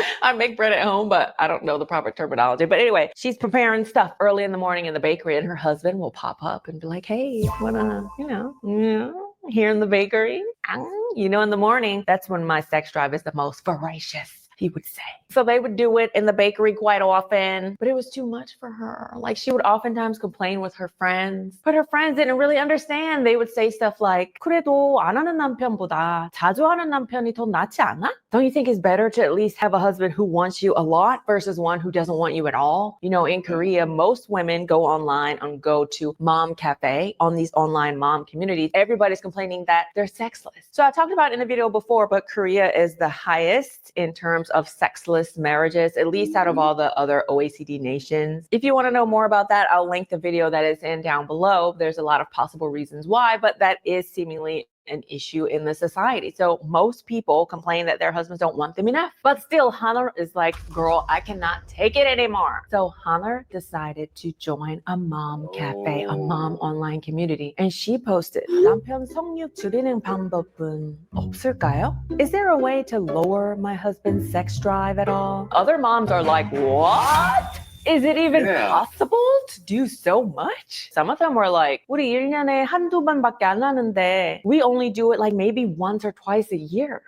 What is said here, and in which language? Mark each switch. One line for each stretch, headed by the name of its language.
English: I make bread at home, but I don't know the proper terminology. But anyway, she's preparing stuff early in the morning in the bakery, and her husband will pop up and be like, hey, wanna, here in the bakery? In the morning, that's when my sex drive is the most voracious, he would say. So they would do it in the bakery quite often, but it was too much for her. Like, she would oftentimes complain with her friends, but her friends didn't really understand. They would say stuff like,
Korean: 그래도 안 하는 남편보다 자주 하는 남편이 더 낫지 않아?
English: Don't you think it's better to at least have a husband who wants you a lot versus one who doesn't want you at all? In Korea, most women go online and go to Mom Cafe on these online mom communities. Everybody's complaining that they're sexless. So I talked about it in a video before, but Korea is the highest in terms of sexless marriages, at least out of all the other OECD nations. If you want to know more about that, I'll link the video that is in down below. There's a lot of possible reasons why, but that is seemingly an issue in the society. So most people complain that their husbands don't want them enough. But still, Hanner is like, girl, I cannot take it anymore. So Hanner decided to join a mom cafe, a mom online community. And she posted,
Korean: 남편 성욕 줄이는 방법은 없을까요?
English: Is there a way to lower my husband's sex drive at all? Other moms are like, what? Is it even possible to do so much? Some of them were like,
Korean: 우리 1년에 한두 번밖에 안 하는데
English: we only do it like maybe once or twice a year.